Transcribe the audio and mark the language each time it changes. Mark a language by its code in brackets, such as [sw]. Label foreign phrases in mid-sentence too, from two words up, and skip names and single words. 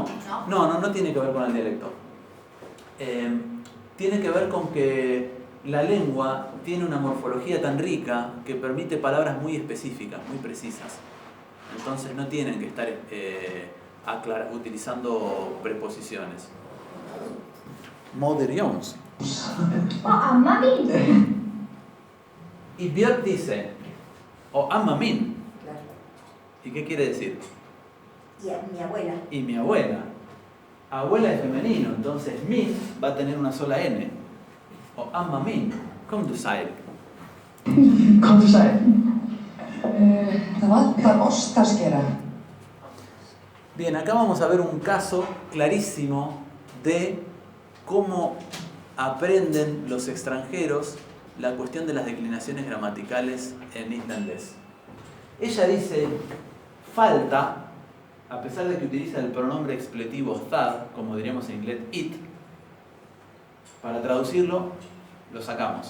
[es] No tiene que ver con el dialecto. Tiene que ver con que la lengua tiene una morfología tan rica que permite palabras muy específicas, muy precisas. Entonces no tienen que estar utilizando preposiciones. [is] Móðir Jóns. Amma mín. [es] Y Björk dice, [is] o amma mín. [es] Claro. ¿Y qué quiere decir? Y a mi abuela. Y mi abuela. Abuela es femenino, entonces min va a tener una sola N. [is] O amma mín. Komdu sæll. Komdu sæll. Það vantar ostaskera. [es] Bien, acá vamos a ver un caso clarísimo de cómo aprenden los extranjeros la cuestión de las declinaciones gramaticales en islandés. Ella dice, falta, a pesar de que utiliza el pronombre expletivo thad, como diríamos en inglés it, para traducirlo, lo sacamos.